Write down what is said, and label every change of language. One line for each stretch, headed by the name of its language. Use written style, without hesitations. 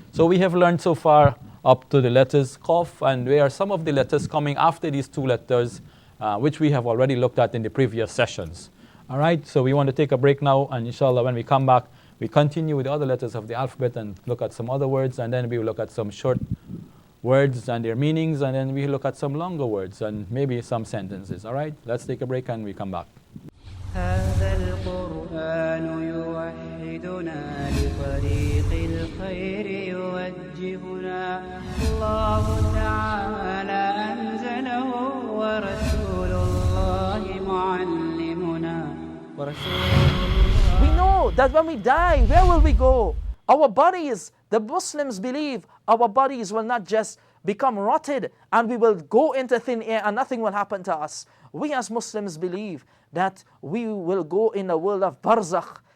English: So we have learned so far up to the letters qaf, and where are some of the letters coming after these two letters, which we have already looked at in the previous sessions. All right, so we want to take a break now, and inshallah when we come back, we continue with the other letters of the alphabet and look at some other words, and then we will look at some short words and their meanings, and then we look at some longer words and maybe some sentences. All right, let's take a break and we come back.
Arabic: هذا القرآن يوحدنا لطريق الخير يوجهنا الله تعالى أنزله ورسول الله معلمنا
English: We know that when we die, where will we go? Our bodies, the Muslims believe, our bodies will not just become rotted and we will go into thin air and nothing will happen to us. We as Muslims believe that we will go in the world of barzakh.